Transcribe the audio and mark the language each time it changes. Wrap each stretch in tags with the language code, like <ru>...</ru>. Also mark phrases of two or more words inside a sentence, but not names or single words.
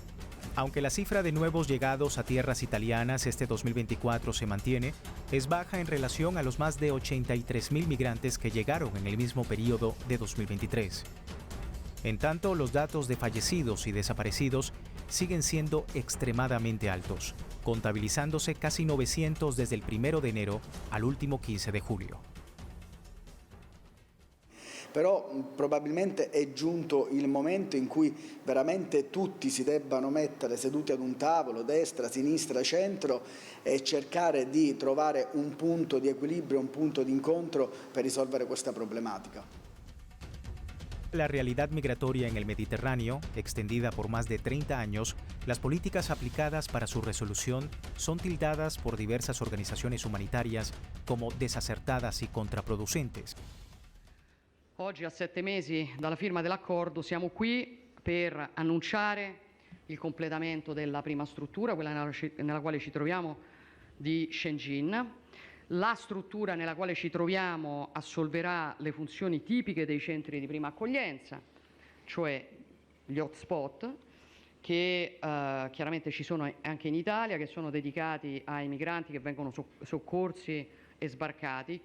<es>Aunque la cifra de nuevos llegados a tierras italianas este 2024 se mantiene, es baja en relación a los más de 83.000 migrantes que llegaron en el mismo periodo de 2023. En tanto, los datos de fallecidos y desaparecidos siguen siendo extremadamente altos, contabilizándose casi 900 desde el 1 de enero al último 15 de julio.</es> <it>Però probabilmente è giunto il momento in cui veramente tutti si debbano mettere seduti ad un tavolo, destra, sinistra, centro, e cercare di trovare un punto di equilibrio, un punto di incontro per risolvere questa problematica.</it> <es>La realidad migratoria en el Mediterráneo, extendida por más de 30 años, las políticas aplicadas para su resolución son tildadas por diversas organizaciones humanitarias como desacertadas y contraproducentes.</es> <it>Oggi, a 7 mesi dalla firma dell'accordo, siamo qui per annunciare il completamento della prima struttura, quella nella quale ci troviamo di Shenzhen. La struttura nella quale ci troviamo assolverà le funzioni tipiche dei centri di prima accoglienza, cioè gli hotspot, che chiaramente ci sono anche in Italia, che sono dedicati ai migranti che vengono soccorsi e sbarcati.</it>